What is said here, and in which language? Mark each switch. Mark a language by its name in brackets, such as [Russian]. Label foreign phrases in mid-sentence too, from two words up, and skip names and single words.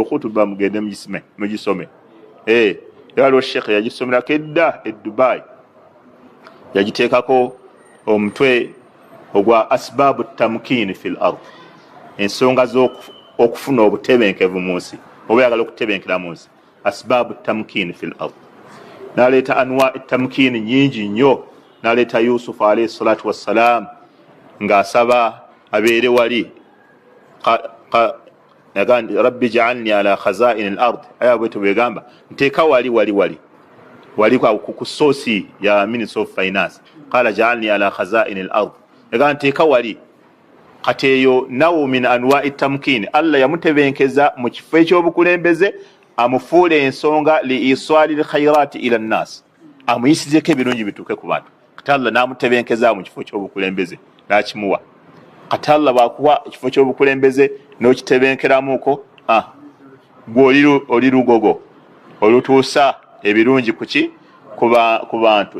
[Ganda] Khutuba mugende mugisome. Waliwo Sheikh yagisomerako edda e Dubai, yagiteekako omutwe ogwa [Arabic] أسباب التمكين في الأرض, [Ganda] ensonga z'okufuna obutebenkevu mu nsi, oba oyagala okutebenkera mu nsi. [Arabic] أسباب التمكين في الأرض. [Ganda] N'aleeta [Arabic] أنواع التمكين [Ganda] nyingi nnyo. N'aleeta Yusufu [Arabic] عليه الصلاة والسلام [Ganda] ng'asaba abeere wali, [Arabic] رب اجعلني على خزائن الأرض. [Ganda] Aya bwetu bwegamba nteeka wali ku soosi ya [English] Minister of Finance. [Arabic] قال اجعلني على خزائن الأرض, [Ganda] ega nteeka wali. Kati eyo nawo [Arabic] من أنواع التمكين, [Ganda] Allah yamutebenkeza mu kifo ekyobukulembeze, amufuule ensonga [Arabic] لإيصال الخيرات إلى الناس, [Ganda] amuyisizeko ebirungi bituuke ku bantu. Kati Allah n'amutebenkeza mu kifo ky'obukulembeze n'akimuwa. Kati Allah bw'akuwa ekifo ky'obukulembeze n'okitebenkeramuko, gwe oli lugogo olutuusa ebirungi kuki ku bantu.